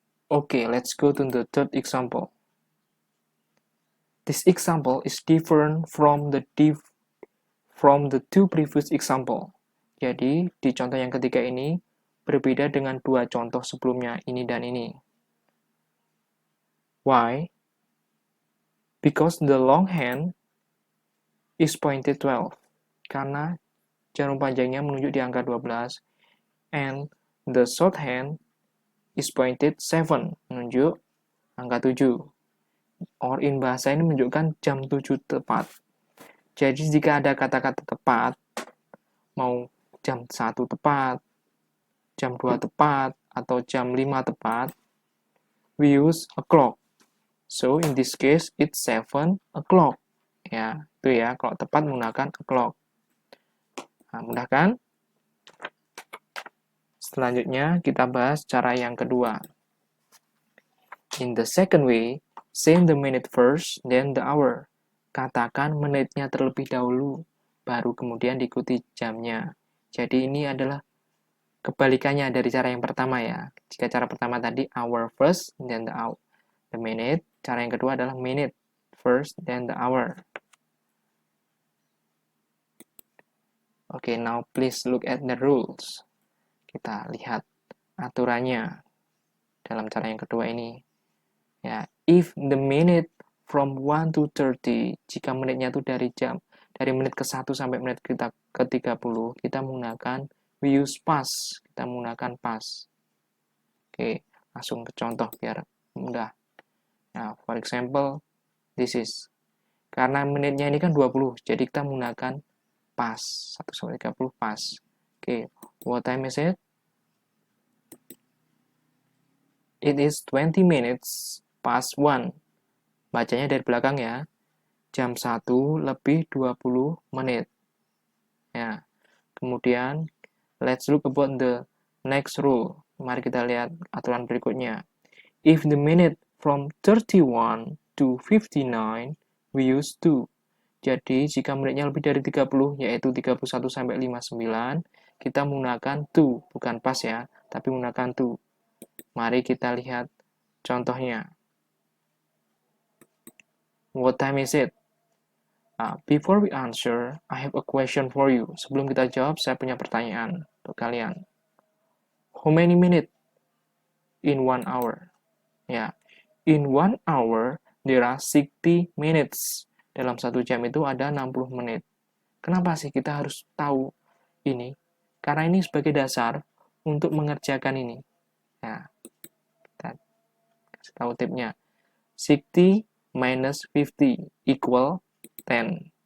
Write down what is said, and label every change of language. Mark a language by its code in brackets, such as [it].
[en] Okay, let's go to the third example. This example is different from the two previous example. [id] Jadi, di contoh yang ketiga ini berbeda dengan dua contoh sebelumnya, ini dan ini. [en] Why? Because the long hand is pointed 12. [id] Karena jarum panjangnya menunjuk di angka 12. [en] And the short hand is pointed 7, [id] menunjuk angka 7. Or in bahasa ini menunjukkan jam 7 tepat. Jadi jika ada kata-kata tepat, mau jam 1 tepat, jam 2 tepat, atau jam 5 tepat, [en] we use a clock. So in this case, it's 7 o'clock. [id] Ya, itu ya, kalau tepat menggunakan a clock. Nah, mudah kan? Selanjutnya, kita bahas cara yang kedua. [en] In the second way, say the minute first, then the hour. [id] Katakan menitnya terlebih dahulu, baru kemudian diikuti jamnya. Jadi ini adalah kebalikannya dari cara yang pertama ya. Jika cara pertama tadi [en] hour first, then the minute. [id] Cara yang kedua adalah [en] minute first, then the hour. Okay, now please look at the rules. [id] Kita lihat aturannya dalam cara yang kedua ini. Ya, [en] if the minute from 1 to 30, [id] jika menitnya itu dari menit ke 1 sampai menit ke 30, kita menggunakan [en] we use past, [id] kita menggunakan past. Oke, langsung ke contoh biar mudah. Nah, [en] for example, this is. [id] Karena menitnya ini kan 20, jadi kita menggunakan past, 1 sampai 30 past. Oke, [en] what time is it? It is 20 minutes past 1. [id] Bacanya dari belakang ya. Jam 1 lebih 20 menit. Ya. [en] Kemudian, let's look about the next rule. [id] Mari kita lihat aturan berikutnya. [en] If the minute from 31 to 59, we use to. [id] Jadi, jika menitnya lebih dari 30, yaitu 31 sampai 59, kita menggunakan to, bukan pas ya, tapi menggunakan to. Mari kita lihat contohnya. [en] What time is it? Before we answer, I have a question for you. [id] Sebelum kita jawab, saya punya pertanyaan untuk kalian. [en] How many minutes in 1 hour? Ya, in 1 hour, there are 60 minutes. [id] Dalam 1 jam itu ada 60 menit. Kenapa sih kita harus tahu ini? Karena ini sebagai dasar untuk mengerjakan ini. Nah, kita kasih tahu tipnya. 60 minus 50 equal 10.